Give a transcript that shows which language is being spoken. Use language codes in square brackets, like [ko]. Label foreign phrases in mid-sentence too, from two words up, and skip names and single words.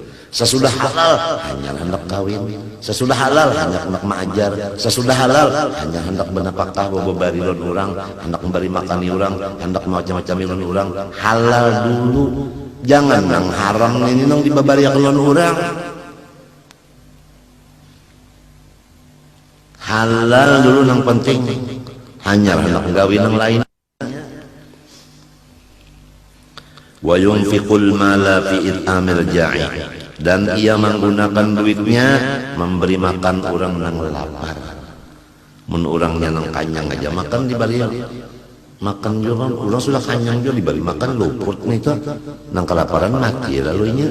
[bjn] Sesudah halal hanya hendak kawin, sesudah halal hanya hendak mengajar, sesudah halal hanya hendak benapakah bebari lon orang, hendak memberi makan orang, hendak macam-macam lon orang. Halal dulu. Jangan nang haram ini nang dibabari lon orang. Halal dulu nang penting. Hanya hendak gawin yang lain. [ar] وينفق المال في إطعام الجائع, [bjn] dan ia menggunakan duitnya memberi makan orang nang lapar. Mun orangnya nang kanyang aja makan dibari makan juga, orang sudah kanyang juga dibari makan luput nih tuh nang kelaparan mati lalunya.